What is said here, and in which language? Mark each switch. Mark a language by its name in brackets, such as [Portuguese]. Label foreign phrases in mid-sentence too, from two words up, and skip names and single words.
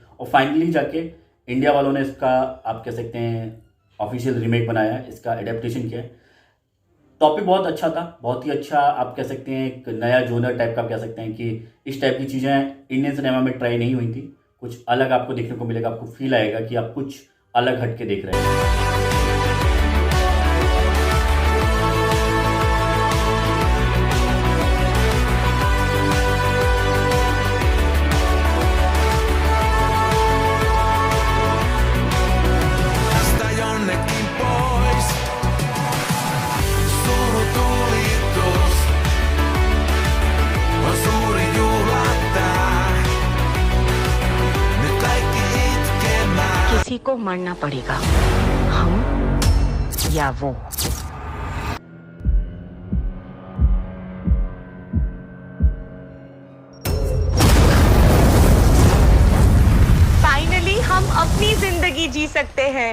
[Hindi] और फाइनली जाके इंडिया वालों ने इसका आप कह सकते हैं [English] official remake [Hindi] बनाया है, इसका एडेप्टेशन किया है। टॉपिक बहुत अच्छा था, बहुत ही अच्छा आप कह सकते हैं, एक नया [English] genre type [Hindi] का आप कह सकते हैं कि इस टाइप की चीज़ें [English] Indian cinema [Hindi] में ट्राई नहीं हुई थी। कुछ अलग आपको देखने को मिलेगा, आपको फील आएगा कि आप कुछ अलग हट के देख रहे हैं। [Finnish] Tästä jonnekin pois. Suru tulitus on suuri juhla tää. Nyt kaikki itkemään. [Hindi] किसी को मरना पड़ेगा, हम या वो। फाइनली हम अपनी जिंदगी जी सकते हैं।